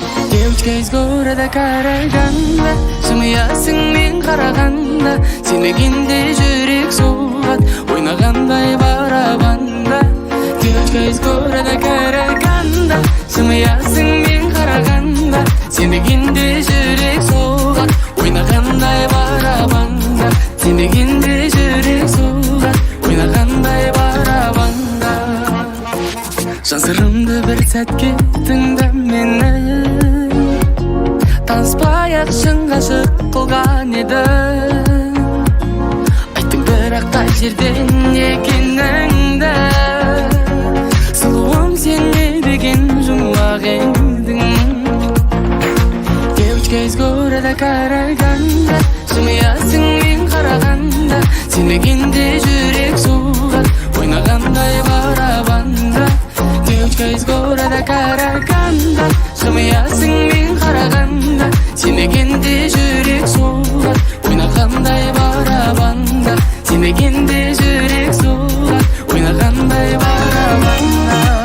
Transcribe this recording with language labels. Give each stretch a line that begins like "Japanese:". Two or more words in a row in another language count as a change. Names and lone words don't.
Russian: Девочка из города Караганда,
Kazakh: жымиясың мен қарағанда, сенбегенде жүрек соғады, ойнағандай барабанда.
Russian: Девочка из города Караганда,
Kazakh: жымиясың мен қарағанда, сенбегенде жүрек соғады, ойнағандай барабанда. Сенбегенде жүрек соғады, ойнағандай барабанда. Жан сырымды бір сәтке тыңда мені, таныспай-ақ шын ғашық қылған еді. Айттың бірақ қай жерден екеніңді, сұлуым сен не деген жұмбақ едің.
Russian: Девочка из города Караганда,
Kazakh: жымиясың мен қарағанда, сенбегенде жүрек соғады, ойнағандай барабанда.
Russian: Девочка из города Караганда,
Kazakh: жымиясың мен қарағанда, сенбегенде жүрек соғады, ойнағандай барабанда. Сенбегенде жүрек соғады, ойнағандай барабанда.